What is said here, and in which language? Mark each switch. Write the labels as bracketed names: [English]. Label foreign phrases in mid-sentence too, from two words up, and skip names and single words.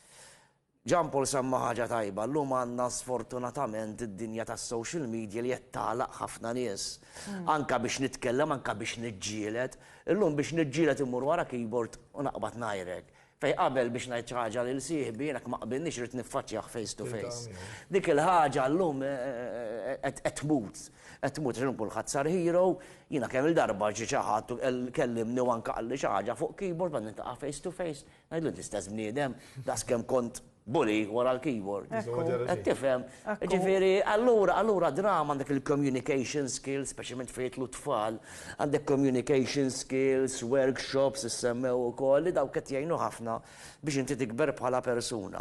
[Maltese] Ġan Paul semma ħaġa tajba, llum għandna sfortunatament id-dinja tas- [English] social media [Maltese] li qed tagħlaq ħafna nies. Anke biex nitkellem, anke biex niġġieled. Illum biex niġġieled imur wara keyboard u naqbad ngħidlek. Fej qabel biex ngħid xi ħaġa lil sieħbi jiena ma qbilniex irid niffaċċjah [English] face to face. [Maltese] Dik il-ħaġa llum qed tmut. Qed tmut għax kulħadd sar hero, jiena kemm il-darba ġi xi ħadd kellimni u anke qalli xi ħaġa fuq keyboard bad nintaqa' [English] face to face. [Maltese] Ngħidlu l-istess bniedem, daskemm kont bully wara l-keyboard. Qed tifhem. Ġifieri allura drama għandek il- [English] communication skills, [Maltese] speċjalment fejn jitlu tfal, għandek [English] communication skills, [Maltese] workshops issemmew ukoll li dawk qed jgħinu ħafna biex inti tikber bħala persuna.